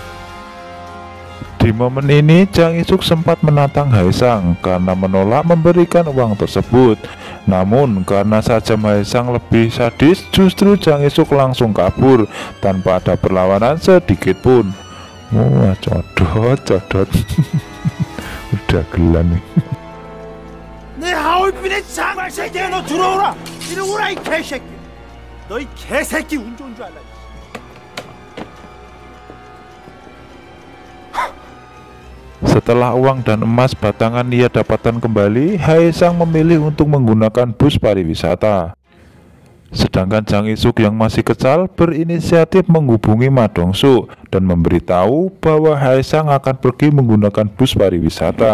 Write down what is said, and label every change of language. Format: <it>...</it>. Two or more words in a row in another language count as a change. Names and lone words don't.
<id>Di momen ini Jang Isuk sempat menantang Haesang karena menolak memberikan uang tersebut. Namun karena sajam Haesang lebih sadis, justru Jang Isuk langsung kabur tanpa ada perlawanan sedikit pun. Wah, codot. Udah gelan nih.</id> <ko>내 하얼빈의 장세계에 너 들어오라. 이리 오라 이 개새끼. 너 이 개새끼 운 좋은 줄 알라.</ko> <id>Setelah uang dan emas batangan ia dapatkan kembali, Haesang memilih untuk menggunakan bus pariwisata. Sedangkan Jang Isuk yang masih kesal berinisiatif menghubungi Ma Dongsu dan memberitahu bahwa Haesang akan pergi menggunakan bus pariwisata.</id>